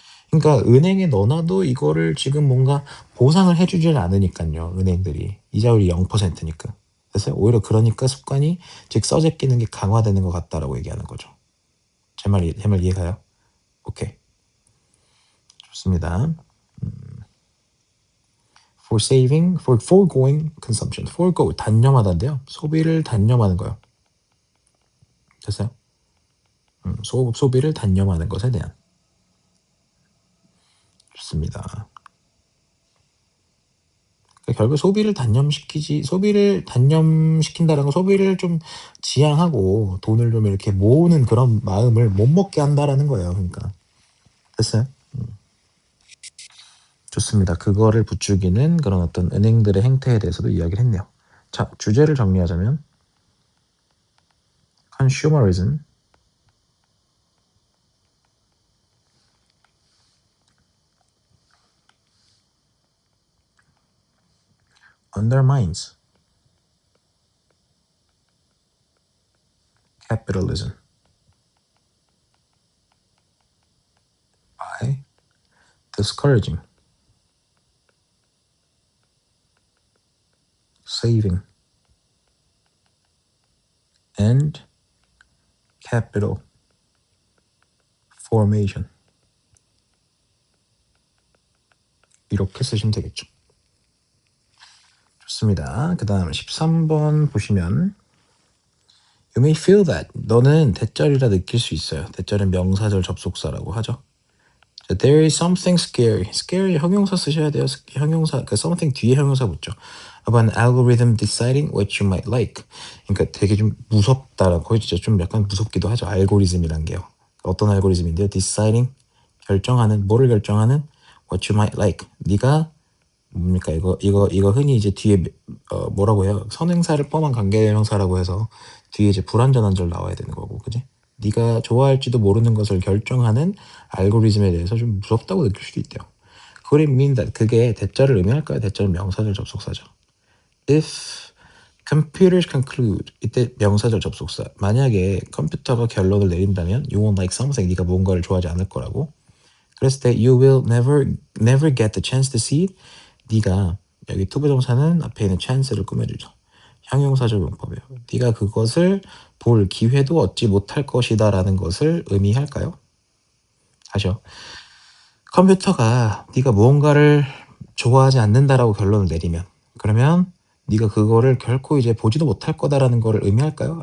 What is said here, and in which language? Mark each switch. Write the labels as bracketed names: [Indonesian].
[Korean] 그러니까 은행에 넣어놔도 이거를 지금 뭔가 보상을 해주질 않으니까요. 은행들이 이자율이 0%니까. 됐어요? 오히려 그러니까 습관이 즉 써제끼는 게 강화되는 것 같다라고 얘기하는 거죠. 제 말 이해가요? 오케이. 좋습니다. [English] for saving, for foregoing consumption. [Korean] forego 단념하다인데요. 소비를 단념하는 거요. 됐어요? 소비를 단념하는 것에 대한. 좋습니다. 결국 소비를 단념시킨다는 건 소비를 좀 지양하고 돈을 좀 이렇게 모으는 그런 마음을 못 먹게 한다라는 거예요. 그러니까. 됐어요? 좋습니다. 그거를 부추기는 그런 어떤 은행들의 행태에 대해서도 이야기를 했네요. 자, 주제를 정리하자면 consumerism, [English] undermines capitalism by discouraging saving and capital formation. [Korean] 이렇게 쓰시면 되겠죠. 좋습니다. 그 다음 13번 보시면 [English] You may feel that. [Korean] 너는 대절이라 느낄 수 있어요. 대절은 명사절 접속사라고 하죠. [English] There is something scary. [Korean] scary 형용사 쓰셔야 돼요. 형용사, 그 something 뒤에 형용사 붙죠. [English] About an algorithm deciding what you might like. [Korean] 그러니까 되게 좀 무섭다라고 진짜 좀 약간 무섭기도 하죠. 알고리즘이란 게요. 어떤 알고리즘인데요? [English] Deciding [Korean] 결정하는 뭐를 결정하는 [English] what you might like. [Korean] 네가 뭡니까 이거 흔히 이제 뒤에 뭐라고 해요? 선행사를 포함한 관계대명사라고 해서 뒤에 이제 불완전한 절 나와야 되는 거고, 그지? 네가 좋아할지도 모르는 것을 결정하는 알고리즘에 대해서 좀 무섭다고 느낄 수도 있대요. [English] Could it mean that [Korean] 그게 대절을 의미할까요? 대절은 명사절 접속사죠. [English] If computers conclude [Korean] 이때 명사절 접속사. 만약에 컴퓨터가 결론을 내린다면 [English] you won't like something [Korean] 네가 무언가를 좋아하지 않을 거라고. 그랬을 때 [English] you will never get the chance to see it. [Korean] 네가 여기 투부정사는 앞에 있는 chance를 꾸며주죠. 형용사절 용법이에요. 네가 그것을 볼 기회도 얻지 못할 것이다 라는 것을 의미할까요? 다시요. 컴퓨터가 네가 무언가를 좋아하지 않는다라고 결론을 내리면 그러면 네가 그거를 결코 이제 보지도 못할 거다라는 거를 의미할까요?